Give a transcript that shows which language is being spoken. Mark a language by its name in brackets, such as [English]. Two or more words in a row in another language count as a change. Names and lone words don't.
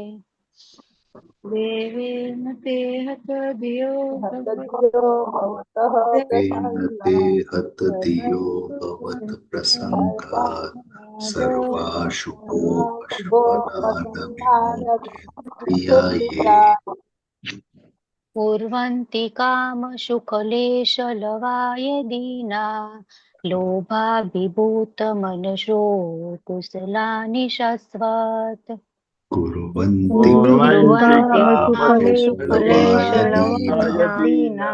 [Sanskrit] દેવેન તે હત ધિયો તે હત ધિયો ભવત પ્રસંગાત સર્વાશુભોપશમનાદ વિમુખેન્દ્રિયાયે. कुर्वन्ति कामसुखलेशलवाय दीना लोभाभिभूतमनसो कुशलानि शश्वत्. कुर्वन्ति कामसुखलेशलवाय